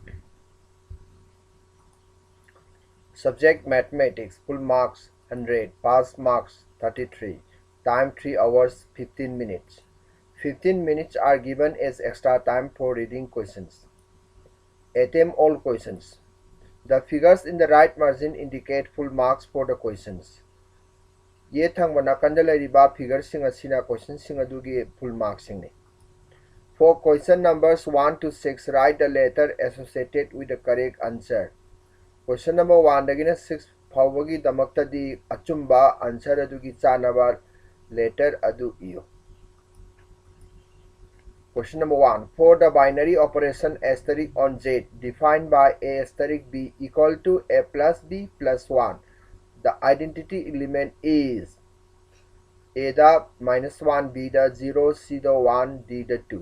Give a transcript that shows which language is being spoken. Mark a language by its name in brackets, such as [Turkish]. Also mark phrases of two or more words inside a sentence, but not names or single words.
[English] Subject Mathematics, full marks 100, pass marks 33, time 3 hours 15 minutes. 15 minutes are given as extra time for reading questions. Attempt all questions. The figures in the right margin indicate full marks for the questions. [Manipuri] Ye thangba nakanda lairiba figures sing asina questions sing adugi [English] full marks [Manipuri] sing ne. [English] For question numbers 1 to 6, write the letter associated with the correct answer. Question number [Manipuri] 1 dagina 6 fawagi damakta di achumba answer adugi chanaba letter adu iyo. [English] Question number 1. For the binary operation asterisk on Z defined by A asterisk B equal to A plus B plus 1, the identity element is A the minus 1, B the 0, C the 1, D the 2.